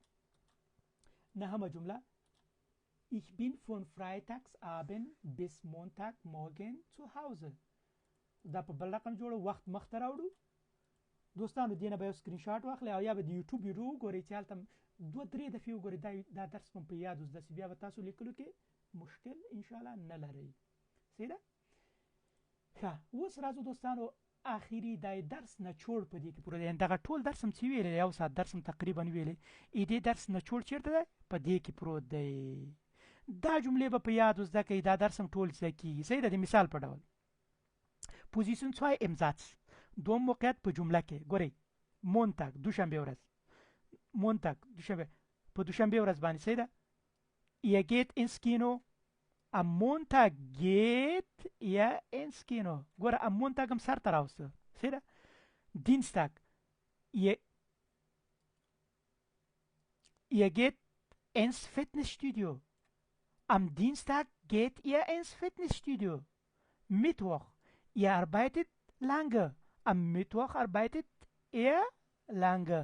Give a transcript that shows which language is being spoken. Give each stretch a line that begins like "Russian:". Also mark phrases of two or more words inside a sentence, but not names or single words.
Pashto: نهمه جمله
German: ich bin von Freitagsabend bis Montagmorgen zu Hause.
Pashto: دا په بل رقم جوړو وخت مخ ته راوړو. دوستانو دینه به سکرین شاټ واخلئ او یا به د یوټیوب ویډیو وګورئ چې هلته 2-3 دفعې وګورئ. دا درس په یاد اوس داسې بیا به تاسو لیکلو کې مشکل انشاءالله نه لرئ. صحیح ده. ښه اوس راځو دوستانو اخیری دا درس نچوړ په دې کې پوره دی. دغه ټول درس هم چې ویلې یو ساعت درس هم تقریبا ویلې دې درس نچوړ چیرته دی؟ په دې کې پروت دی. دا جملې به په یاد زده کړئ. دا درس هم ټول زده کیږي. صحیح ده. د مثال په ډول پوزیشن 2
German: im Satz.
Pashto: دوم موقعیت په جمله کې ګورئ مونتاګ دوشنبه ورځ مونتاګ دوشنبه په دوشنبه ورځ باندې. صحیح ده.
German: ihr geht ins Kino. am Montag geht ihr ins Kino.
Pashto: ګوره
German: am Montag
Pashto: هم سر ته راوسته. صحیح ده.
German: Dienstag ihr geht ins Fitnessstudio. am Dienstag geht ihr ins Fitnessstudio. Mittwoch ihr arbeitet lange. am Mittwoch arbeitet ihr lange.